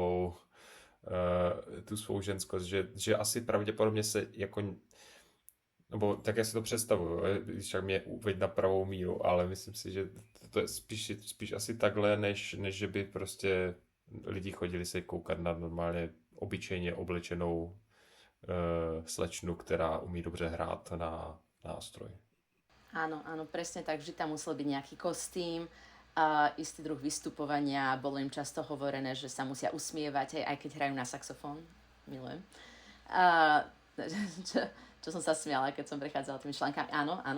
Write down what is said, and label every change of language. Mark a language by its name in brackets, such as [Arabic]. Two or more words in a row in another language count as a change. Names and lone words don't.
[Czech] svou ženskost, že asi pravděpodobně se jako, nebo tak já si to představuju, když tak mě uveď na pravou míru, ale myslím si, že to je spíš asi takhle, než že by prostě lidi chodili se koukat na normálně obyčejně oblečenou slečnu, která umí dobře hrát na nástroj. [Slovak] Áno, presne tak, vždy tam musel byť nejaký kostým, istý druh vystupovania, bolo im často hovorené, že sa musia usmievať, aj keď hrajú na saxofón, milujem. Čo som sa smiala, keď som prechádzala tými článkami, áno.